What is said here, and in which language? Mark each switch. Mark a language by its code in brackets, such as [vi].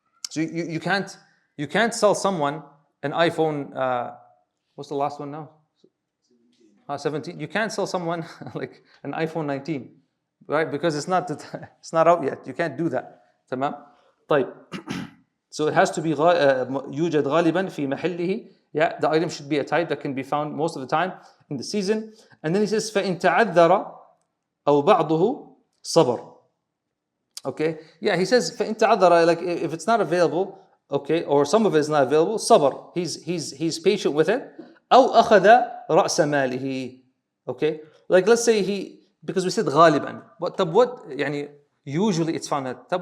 [en] So you can't sell someone an iPhone. What's the last one now? 17. You can't sell someone like an iPhone 19, right? Because it's not out yet. You can't do that. [ar] تمام. طيب. [en] So it has to be [ar] يوجد غالبا في محله. [en] Yeah, the item should be a type that can be found most of the time in the season. And then he says [ar] فإن تعذر أو بعضه صبر. [en] Okay. Yeah, he says [ar] فإن تعذر, [en] like if it's not available, okay, or some of it is not available, صبر. He's patient with it. [ar] أو أخذ رأس ماله. [en] Okay. Like let's say because we said غالبا. What يعني usually it's found at.